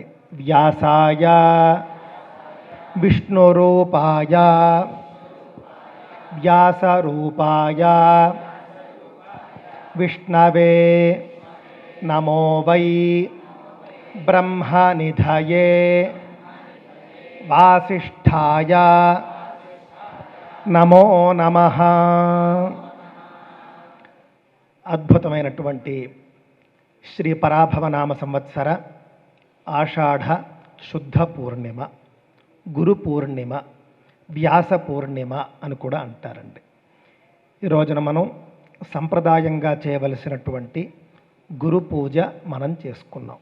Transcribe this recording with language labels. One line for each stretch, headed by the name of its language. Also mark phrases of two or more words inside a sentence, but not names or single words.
Sanskrit: व्यासाय विष्णुरूपाय व्यासरूपाय विष्णवे नमो वै ब्रह्मनिधये वासिष्ठाय नमो नमः।
Telugu: అద్భుతమైనటువంటి శ్రీ పరాభవనామ సంవత్సర ఆషాఢ శుద్ధ పూర్ణిమ, గురు పూర్ణిమ, వ్యాస పూర్ణిమ అని కూడా అంటారండి. ఈ రోజున మనం సంప్రదాయంగా చేయవలసినటువంటి గురు పూజ మనం చేసుకున్నాం.